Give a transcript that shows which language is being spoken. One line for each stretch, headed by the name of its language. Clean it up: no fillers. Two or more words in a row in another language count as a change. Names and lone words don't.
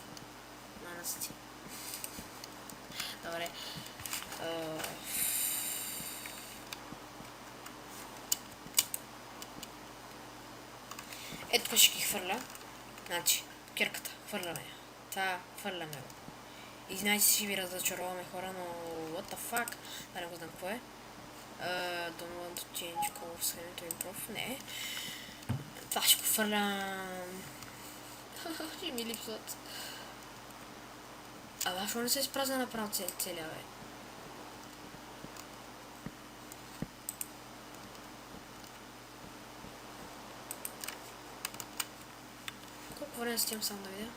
Bulgarian: Манас ти. Добре. Ето ще ги хвърля. Значи, кирката. Хвърляме я. Това хвърляме го. Извинявайте си, ви разочароваме хора, но
English: what the fuck?
Bulgarian: Да не го знам какво е.
English: Don't want to change color scheme to improve.
Bulgarian: Не. Това ще го фърлям. Ще ми липсват. Абе, защо не се изпразна направо целия, бе? Колко време стигам само да видя?